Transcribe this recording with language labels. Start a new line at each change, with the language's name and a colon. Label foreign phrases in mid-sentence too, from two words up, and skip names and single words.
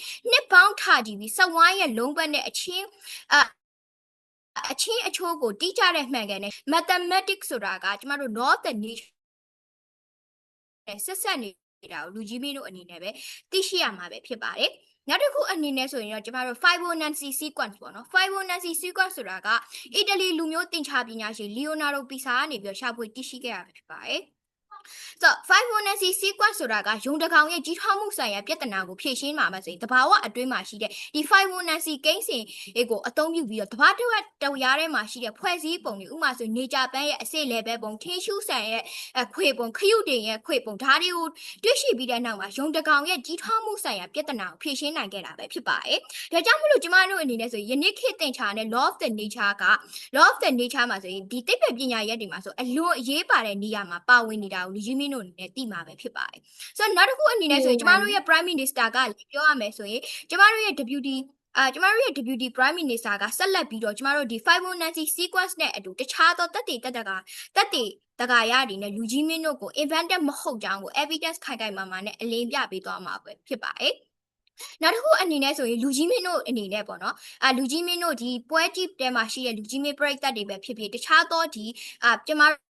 Burmese: နှစ်ပေါင်းထားကြည့်ပြီးစဝိုင်းရဲ့လုံးပတ်နဲ့အချင်းအချိုးကိုတိကျတဲ့မှန်ကန်တဲ့ mathematics ဆိုတာကကျမတို့
English: law of the nature
Burmese: နဲ့ဆက်ဆက်နေတာကိုလူကြီးမင်းတို့အနေနဲ့ပဲသိရှိရမှာပဲဖြစ်ပါတယ်နောက်တစ်ခုအနေနဲ့ဆိုရင်တော့ကျမတို့
English: Fibonacci sequence
Burmese: ပေါ့နော်
English: Fibonacci sequence
Burmese: ဆိုတာကအီတလီလူမျိုးတင်ချာပညာရှင် Leonardo Pisa ကနေပြီးတော့ရှာဖွေသိရှိခဲ့တာဖြစ် ပါတယ်ဆိုတော့
English: Fibonacci sequence
Burmese: ဆိုတာကယုံတကောင်ရဲ့ကြီးထွားမှုဆိုင်ရာပြဿနာကိုဖြေရှင်းမှာပါဆိုရင်တဘာဝအတွင်းမှာရှိတဲ့ဒီ Fibonacci ကိန်းစဉ်ကိုအသုံးပြုပြီးတော့တဘာတရားထဲမှာရှိတဲ့ဖွဲ့စည်းပုံတွေဥပမာဆို nature ပန်းရဲ့အစစ် level ပုံထင်းရှုဆန်ရဲ့ခွေ ပုံခရုတင်ရဲ့ခွေပုံဒါတွေကိုတွေ့ရှိပြီးတဲ့နောက်မှာယုံတကောင်ရဲ့ကြီးထွားမှုဆိုင်ရာပြဿနာကိုဖြေရှင်းနိုင်ခဲ့တာပဲဖြစ်ပါတယ်ဒါကြောင့်မလို့ကျမတို့အနေနဲ့ဆိုယနေ့ခေတ်သင်္ချာနဲ့
English: law of the nature
Burmese: က
English: law of the nature
Burmese: မှာဆိုရင်ဒီသိပ္ပံပညာရက်တွေမှာဆိုအလွန်အရေးပါတဲ့နေရာမှာပါဝင်နေတာကိုလူကြီးမင်းတို့အနေနဲ့သိမှာပဲ ဖြစ်ပါတယ်ဆိုတော့နောက်တစ်ခုအနေနဲ့ဆိုရင်ကျမတို့ရဲ့
English: prime minister
Burmese: ကပြောရမယ်ဆိုရင်ကျမတို့ရဲ့
English: deputy prime minister
Burmese: ကဆက်လက်ပြီးတော့ကျမတို့ဒီ
English: Fibonacci sequence
Burmese: နဲ့အတူတခြားသောတက်တကာရတွေနဲ့လူကြီးမင်းတို့ကို invented မဟုတ်ကြောင်းကို evidence ခိုင်ခိုင်မာမာနဲ့အလင်းပြပေးသွားမှာပဲဖြစ်ပါတယ်နောက်တစ်ခုအနေနဲ့ဆိုရင်လူကြီးမင်းတို့အနေနဲ့ပေါ့နော်လူကြီးမင်းတို့ဒီပွဲကြည့်တဲမှာရှိတဲ့လူကြီးမင်းပရိသတ်တွေပဲဖြစ်ဖြစ်တခြားသောဒီကျမ